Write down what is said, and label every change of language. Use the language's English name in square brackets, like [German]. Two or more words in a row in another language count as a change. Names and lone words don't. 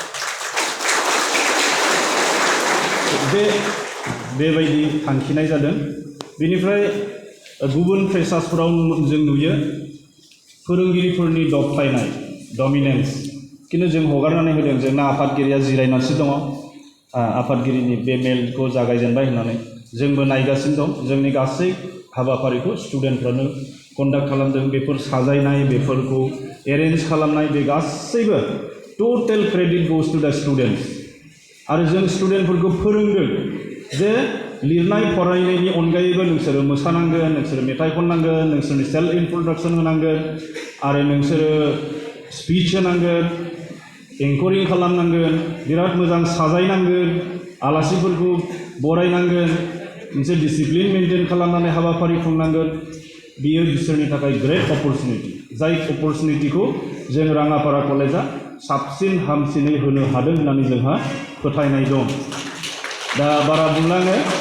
[Bodo] बेबायदि थांखिनाय जादों बेनिफ्राय गुबुन फ्रेसार्सफोराव जों नुयो फोरोंगिरिफोरनि दबथायनाय डमिनेन्स किन्तु जों हगारनानै होदों जोंना आफादगिरिया जिरायनानैसो दङ आफादगिरिनि बे मेलखौ जागायजेनबाय होननानै जोंबो नायगासिनो दं जोंनि गासै हाबाफारिखौ स्टुडेन्टफ्रानो कन्डाक्ट खालामदों बेफोर साजायनाय बेफोरखौ एरेन्ज खालामनाय बे गासैबो [English] total credit goes to the students [Bodo] आरो जों स्टुडेन्टफोरखौ फोरोंदों जे लिरनाय फरायनायनि अनगायैबो नोंसोरो मोसानांगोन नोंसोरो मेथाइ खननांगोन नोंसोरनि [English] self introduction [Bodo] होनांगोन आरो नोंसोरो स्पीच होनांगोन एंकरिं खालामनांगोन बिराद मोजां साजायनांगोन आलासिफोरखौ बरायनांगोन मोनसे [English] discipline maintain [Bodo] खालामनानै हाबाफारि खुंनांगोन बियो बिसोरनि थाखाय [English] great opportunity [Bodo] जाय अपरचुनिटिखौ जों राङापारा कलेजा साबसिन हामसिनै होनो हादों होननानै जोंहा फोथायनाय दं दा बारा बुंलाङो